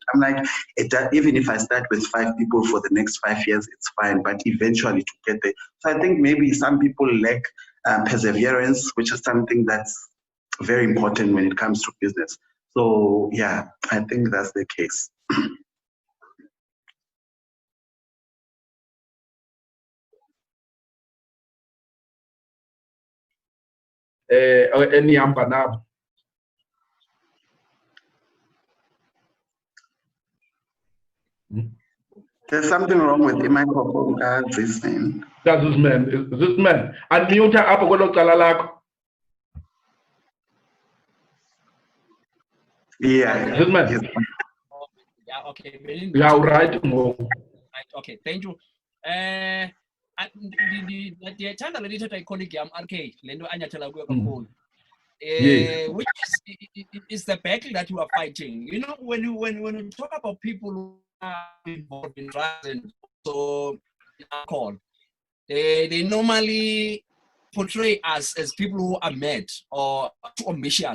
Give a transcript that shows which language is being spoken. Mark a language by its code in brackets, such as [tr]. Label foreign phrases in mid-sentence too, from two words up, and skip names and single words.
[en] I'm like, even if I start with 5 people for the next 5 years, it's fine, but eventually to get there. So I think maybe some people lack perseverance, which is something that's very important when it comes to business. So yeah, I think that's the case. [xh] Enihamba nabo. [en] There's something wrong with the microphone, this man. That's this man. This man. [xh] Unmute apho kwelo cala lakho. [en] Yeah. This man. Yeah, okay. Yeah, right. Okay, thank you. [xh] Ndiyethanda le lithetha icolleague yam RK le nto anyathela kuyo kakhulu. [en] Which is the battle that you are fighting. When you talk about people who are involved in drugs and also alcohol, they normally portray us as people who are mad or too ambitious.